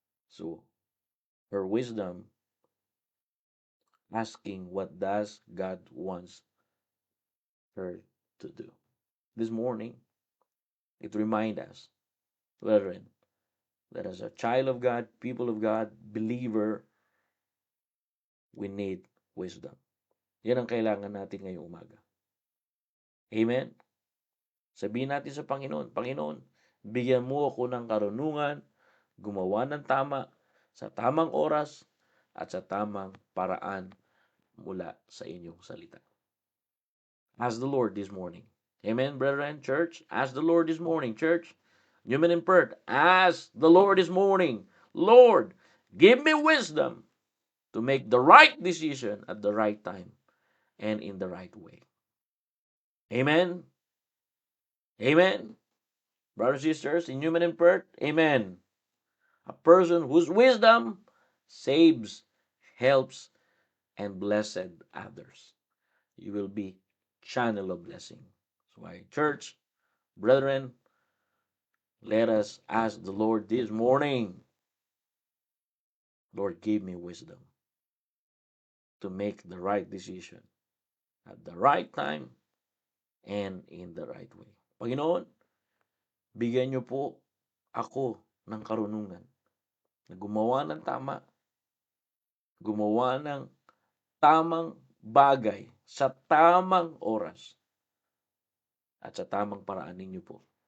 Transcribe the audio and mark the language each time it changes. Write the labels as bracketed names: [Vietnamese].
[English] So, her wisdom asking what does God wants her to do. This morning, it reminds us, brethren, that as a child of God, people of God, believer, we need wisdom. [Filipino] Yan ang kailangan natin ngayong umaga. Amen? Sabihin natin sa Panginoon, Panginoon, bigyan mo ako ng karunungan, gumawa ng tama, sa tamang oras, at sa tamang paraan mula sa inyong salita. [English] Ask the Lord this morning. Amen, brethren, church? Ask the Lord this morning, church. Newman and Pert, ask the Lord this morning, Lord, give me wisdom to make the right decision at the right time and in the right way. Amen? Amen? Brothers and sisters, in Newman and Pert, amen. A person whose wisdom saves, helps, and blessed others. You will be channel of blessing. So, church, brethren, let us ask the Lord this morning, Lord, give me wisdom to make the right decision at the right time and in the right way. [Filipino] Panginoon, bigyan niyo po ako ng karunungan na gumawa ng tama, gumawa ng tamang bagay sa tamang oras at sa tamang paraan ninyo po.